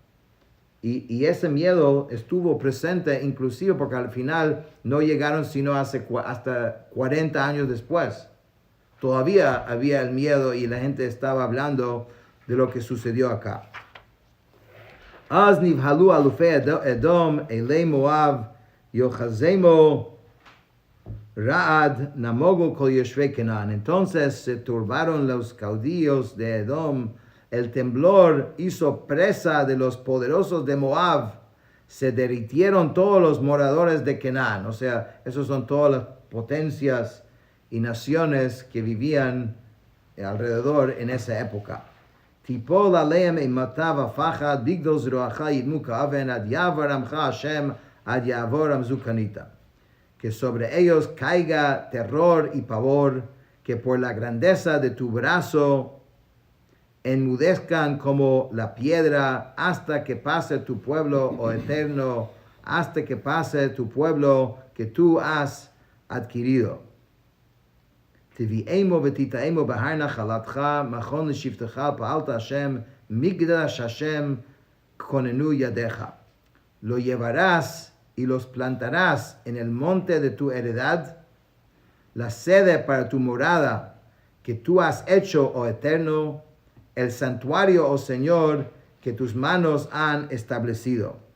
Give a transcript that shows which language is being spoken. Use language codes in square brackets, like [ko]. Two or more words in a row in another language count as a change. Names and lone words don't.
[es] Y ese miedo estuvo presente inclusive porque al final no llegaron sino hasta 40 años después. Todavía había el miedo y la gente estaba hablando de lo que sucedió acá. [he] אז נבהלו אלופי אדום אילי מואב יאחזמו רעד נמגו כל ישבי כנען. [es] Entonces se turbaron los caudillos de Edom. El temblor hizo presa de los poderosos de Moab. Se derritieron todos los moradores de Kenan. O sea, esos son todas las potencias y naciones que vivían alrededor en esa época. [he] תפל עליהם אימתה ופחד בגדל זרועך ידמו כאבן עד יעבר עמך השם עד יעבר עם זו קנית. [es] Que sobre ellos caiga terror y pavor, que por la grandeza de tu brazo enmudezcan como la piedra hasta que pase tu pueblo, oh Eterno, hasta que pase tu pueblo que tú has adquirido. [he] תבאמו ותטעמו בהר נחלתך מכון לשבתך פעלת השם מקדש השם כוננו ידיך. [es] Lo llevarás y los plantarás en el monte de tu heredad, la sede para tu morada que tú has hecho, oh Eterno, el santuario, oh Señor, que tus manos han establecido.